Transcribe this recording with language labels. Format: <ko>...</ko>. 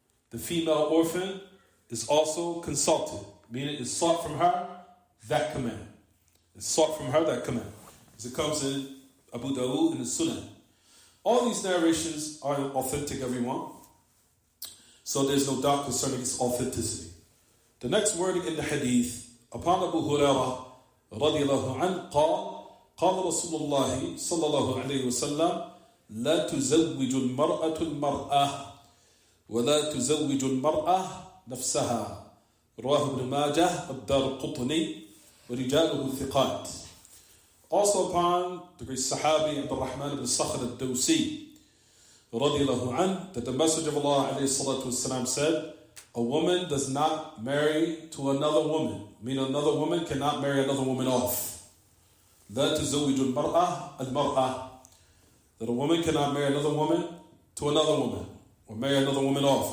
<en>The female orphan is also consulted, meaning it's sought from her that command. It's sought from her that command. As it comes in Abu Dawood and the Sunan. All these narrations are authentic, everyone. So there's no doubt concerning its authenticity. The next word in the hadith, upon Abu Hurairah</en> <ar>رضي الله عنه قال رسول الله صلى الله عليه وسلم لا تزوج المرأة ولا تزوج المرأة نفسها رواه ابن ماجه الدار القطني ورجاله ثقات.</ar> <en>Also upon the great Sahabi Abdul Rahman ibn Sakhr al-Dawsi</en> <ar>رضي الله عنه,</ar> <en>that the Messenger of Allah</en> <ar>عليه الصلاة والسلام</ar> <en>said, a woman does not marry to another woman. Meaning another woman cannot marry another woman off.</en> <ar>لا تزوج المرأة المرأة,</ar> <en>that a woman cannot marry another woman to another woman or marry another woman off.</en>